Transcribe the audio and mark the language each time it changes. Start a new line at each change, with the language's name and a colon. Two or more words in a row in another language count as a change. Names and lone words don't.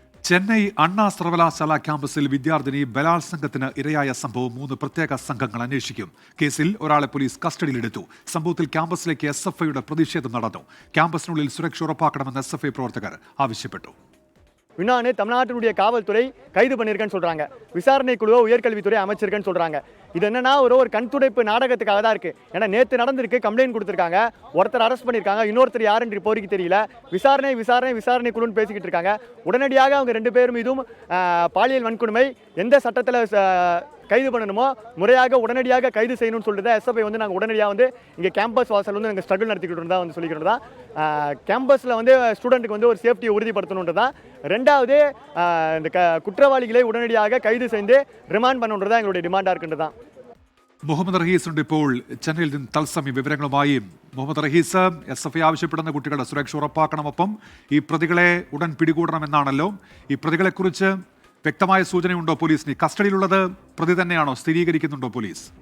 Malayalam: ചെന്നൈ അണ്ണാ സർവകലാശാല ക്യാമ്പസിൽ വിദ്യാർത്ഥിനി ബലാത്സംഗത്തിന് ഇരയായ സംഭവം 3 പ്രത്യേക സംഘങ്ങൾ അന്വേഷിക്കും. കേസിൽ ഒരാളെ പോലീസ് കസ്റ്റഡിയിലെടുത്തു. സംഭവത്തിൽ ക്യാമ്പസിലേക്ക് SFIയുടെ പ്രതിഷേധം നടന്നു. ക്യാമ്പസിനുള്ളിൽ സുരക്ഷ ഉറപ്പാക്കണമെന്ന് SFI പ്രവർത്തകർ ஆവശ്യപ്പെട്ടു.
Tamil: இன்னொன்று தமிழ்நாட்டினுடைய காவல்துறை கைது பண்ணியிருக்கேன்னு சொல்கிறாங்க. விசாரணை குழுவை உயர்கல்வித்துறை அமைச்சிருக்கேன்னு சொல்கிறாங்க. இது என்னன்னா ஒரு கண்துடைப்பு நாடகத்துக்காக தான் இருக்குது. ஏன்னா நேற்று நடந்திருக்கு, கம்ப்ளைண்ட் கொடுத்துருக்காங்க, ஒருத்தர் அரெஸ்ட் பண்ணியிருக்காங்க, இன்னொருத்தர் யாருன்னு இப்போதைக்கு தெரியல. விசாரணை குழுன்னு பேசிக்கிட்டு இருக்காங்க. உடனடியாக அவங்க 2 பேர் மீதும் பாலியல் வன்கொடுமை எந்த சட்டத்தில் கைது பண்ணணுமோ முறையாக உடனடியாக கைது செய்யணும்னு சொல்லிட்டு தான் SFI நாங்கள் உடனடியாக இங்கே கேம்பஸ் வாசல் நாங்கள் ஸ்ட்ரகிள் நடத்திக்கிட்டு இருந்தால் சொல்லிக்கிட்டு தான் கேம்பஸில் ஸ்டூடெண்ட்டுக்கு ஒரு சேஃப்டியை உறுதிப்படுத்தணுன்றது தான். ரெண்டாவது இந்த குற்றவாளிகளை உடனடியாக கைது செய்து ரிமாண்ட் பண்ணணுன்றது தான் எங்களுடைய டிமாண்டாக இருக்கின்றது தான்.
Malayalam: മുഹമ്മദ് റഹീസ് ഉണ്ട് ഇപ്പോൾ ചെന്നൈയിൽ നിന്ന് തത്സമയം വിവരങ്ങളുമായി. മുഹമ്മദ് റഹീസ്, SFI ആവശ്യപ്പെടുന്ന കുട്ടികളുടെ സുരക്ഷ ഉറപ്പാക്കണമൊപ്പം ഈ പ്രതികളെ ഉടൻ പിടികൂടണമെന്നാണല്ലോ. ഈ പ്രതികളെക്കുറിച്ച് വ്യക്തമായ സൂചനയുണ്ടോ പോലീസിന്? കസ്റ്റഡിയിലുള്ളത് പ്രതി തന്നെയാണോ? സ്ഥിരീകരിക്കുന്നുണ്ടോ പോലീസ്?